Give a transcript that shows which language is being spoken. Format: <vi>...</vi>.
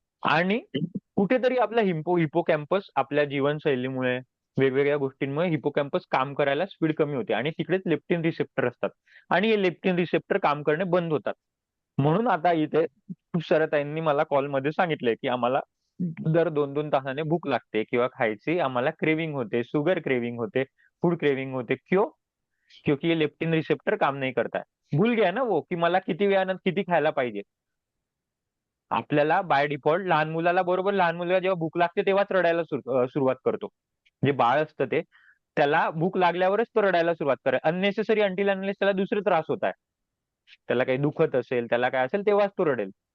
<mr>आणि कुठेतरी आपला हिपोकॅम्पस आपल्या जीवनशैलीमुळे, वेगवेगळ्या गोष्टींमुळे हिपोकॅम्पस काम करायला स्पीड कमी होते आणि तिकडेच लेप्टिन रिसेप्टर असतात. आणि हे लेप्टिन रिसेप्टर काम करणे बंद होतात. म्हणून आता इथे खूप साऱ्या ताईंनी मला कॉलमध्ये सांगितलंय की आम्हाला दर 2-2 तासाने भूक लागते, किंवा खायची आम्हाला क्रेविंग होते, शुगर क्रेविंग होते, फूड क्रेविंग होते.</mr> <hi>क्यों? क्योंकि ये लेप्टिन रिसेप्टर काम नहीं करता है. भूल गया ना वो की</hi> <mr>मला किती वेळानं किती खायला पाहिजे. आपल्याला बाय डिफॉल्ट लहान मुलाला, बरोबर लहान मुलाला जेव्हा भूक लागते तेव्हाच रडायला सुरुवात करतो. जे बाळ असतं ते, त्याला भूक लागल्यावरच तो रडायला सुरुवात करे.</mr> <en>unnecessary until unless</en> <mr>त्याला दुसरे त्रास होत आहे. त्याला काही दुखत असेल, त्याला काय असेल तेव्हाच तो रडेल.</mr>